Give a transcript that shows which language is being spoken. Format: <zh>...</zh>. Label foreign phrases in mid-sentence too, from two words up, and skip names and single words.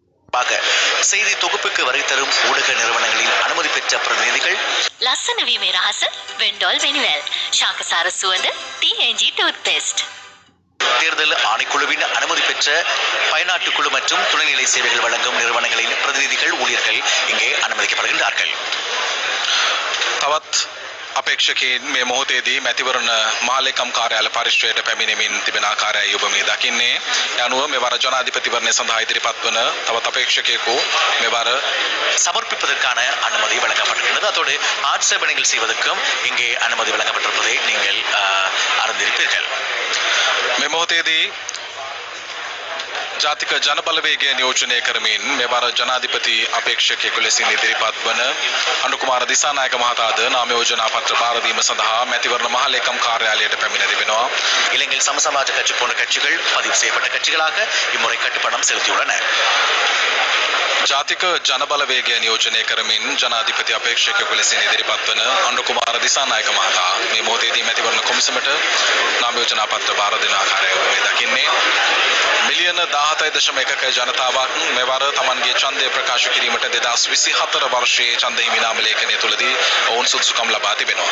<ta>செய்தி தொகுப்புக்கு வரை தரும் ஊடக நிறுவனங்களின் அனுமதி பெற்ற பிரதிநிதிகள்</ta> <si>ලස්සන වීමේ රහස වෙන්ඩෝල් වෙනිවැල් ශාකසාර සුවඳ TNG டூத்பேஸ்ட்.</si> <ta>தேர்தல் ஆணைக்குழுவின் அனுமதி பெற்ற பயனாட்டு குழு மற்றும் துணைநிலை சேவைகள் வழங்கும் நிறுவனங்களின் பிரதிநிதிகள் ஊழியர்கள் இங்கே அனுமதிக்கப்படுகின்றார்கள்.</ta> <si>තවත් අපේක්ෂකයින් මේ මොහොතේදී මැතිවරණ මහලේකම් කාර්යාල පරිශ්‍රයට පැමිණෙමින් තිබෙන ආකාරයයි ඔබ මේ දකින්නේ. ඒ අනුව මෙවර ජනාධිපතිවරණය සඳහා ඉදිරිපත් වන තවත් අපේක්ෂකයෙකු මෙවර</si> <ta>சமர்ப்பிப்பதற்கான அனுமதி வழங்கப்பட்டிருக்கிறது. அதோடு ஆட்சேபனைகள் செய்வதற்கும் இங்கே அனுமதி வழங்கப்பட்டிருப்பதை நீங்கள் அறிந்திருப்பீர்கள்.</ta> <si>මේ මොහොතේදී ජාතික ජනබලවේගය නියෝජනය කරමින් මෙවර ජනාධිපති අපේක්ෂකයෙකු ලෙසින් ඉදිරිපත් වන අනුකුමාර දිසානායක මහතාද නාම යෝජනා පත්‍ර භාර දීම සඳහා මැතිවරණ මහලේකම් කාර්යාලයට පැමිණ තිබෙනවා.</si> <ta>இலங்கையில் சமசமாஜ கட்சி போன்ற கட்சிகள் பதிவு செய்யப்பட்ட கட்சிகளாக இம்முறை கட்டுப்பணம் செலுத்தியுள்ளன.</ta> <si>ජාතික ජනබලවේගය නියෝජනය කරමින් ජනාධිපති අපේක්ෂකයෙකු ලෙසින් ඉදිරිපත් වන අනුකුමාර දිසානායක මහතා මේ මොහොතේදී මැතිවරණ කොමිසමට නාම යෝජනා පත්‍ර භාර දෙන ආකාරය ඔබ මේ දකින්නේ. මිලියන 17.1ක ජනතාවක් මෙවර තමන්ගේ ඡන්දය ප්‍රකාශ කිරීමට 2024 වර්ෂයේ ඡන්ද හිමි නාම ලේඛනය තුලදී ඔවුන් සුදුසුකම් ලබා තිබෙනවා.</si>